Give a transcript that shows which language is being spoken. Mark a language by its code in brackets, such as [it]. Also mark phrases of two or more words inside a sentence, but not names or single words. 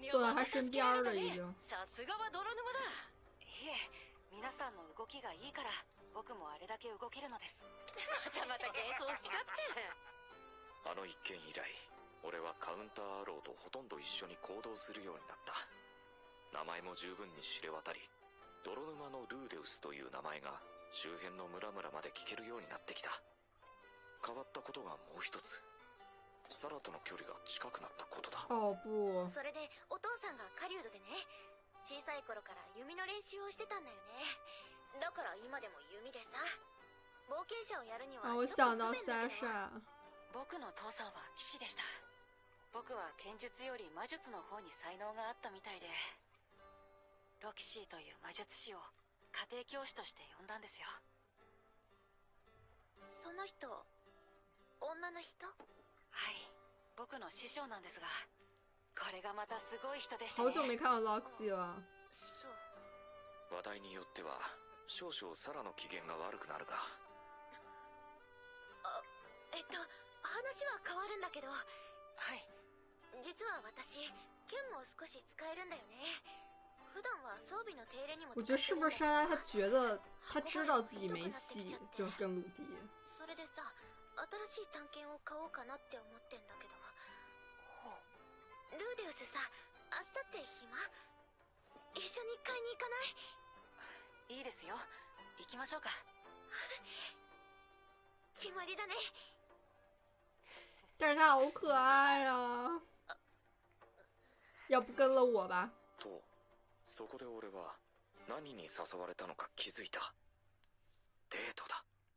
[zh] 到他身边了，已经。 [ja] さすがは泥沼だ。いえ、皆さんの動きがいいから僕もあれだけ動けるのです。また幻想しちゃって。あの一件以来、俺はカウンターアローとほとんど一緒に行動するようになった。名前も十分に知れ渡り、泥沼のルーデウスという名前が周辺の村々まで聞けるようになってきた。変わったことがもう一つ、サラとの距離が近くなったことだ。 [zh] 哦不。 [ja] それでお父さんが狩人でね、小さい頃から弓の練習をしてたんだよね。だから今でも弓でさ、冒険者をやるには [zh] 啊，我想到 Sasha。 [ja] 僕の父さんは騎士でした。僕は剣術より魔術の方に才能があったみたいで、ロキシーという魔術師を家庭教師として呼んだんですよ。その人、女の人？はい、僕の師匠なんですが、これがまたすごい人でしたね。 [zh] 好久没看到 Loxy 了。 [ja] そう。話題によっては少々サラの機嫌が悪くなるが。話は変わるんだけど、はい。実は私、剣も少し使えるんだよね。普段は装備の手入れにも。 [zh] 我觉得是不是莎拉她觉得她知道自己没戏，就是跟鲁迪。 [ja] それでさ、新しい探検を買おうかなって思ってんだけど。ルーデウスさ、明日って暇？一緒に買いに行かない？いいですよ。行きましょうか。決まりだね。 [zh] 但是他好可爱啊！要不跟了我吧。 [ja] と、そこで俺は何に誘われたのか気づいた。デートだ。